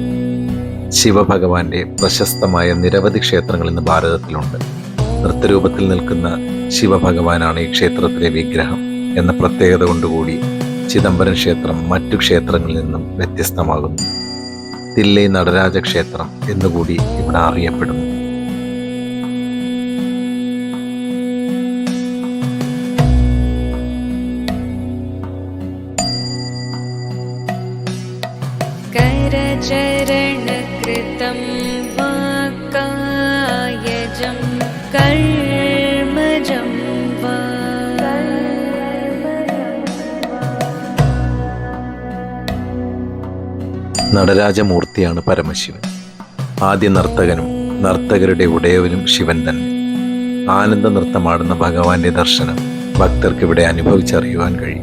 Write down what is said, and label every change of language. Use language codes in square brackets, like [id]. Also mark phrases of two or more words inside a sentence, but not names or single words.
[ml] ശിവഭഗവാന്റെ പ്രശസ്തമായ നിരവധി ക്ഷേത്രങ്ങൾ ഇന്ന് ഭാരതത്തിലുണ്ട്. നൃത്തരൂപത്തിൽ നിൽക്കുന്ന ശിവഭഗവാനാണ് ഈ ക്ഷേത്രത്തിലെ വിഗ്രഹം എന്ന പ്രത്യേകത കൊണ്ടുകൂടി ചിദംബരം ക്ഷേത്രം മറ്റു ക്ഷേത്രങ്ങളിൽ നിന്നും വ്യത്യസ്തമാകുന്നു. തില്ലൈ നടരാജ ക്ഷേത്രം എന്നുകൂടി ഇവിടെ അറിയപ്പെടുന്നു. [sa] करचरणकृतं वाक्कायजं कर्मजं वा [ml] നടരാജമൂർത്തിയാണ് പരമശിവൻ. ആദ്യ നർത്തകനും നർത്തകരുടെ ഉടയവനും ശിവൻ തന്നെ. ആനന്ദ നൃത്തമാടുന്ന ഭഗവാന്റെ ദർശനം ഭക്തർക്ക് ഇവിടെ അനുഭവിച്ചറിയുവാൻ കഴിയും.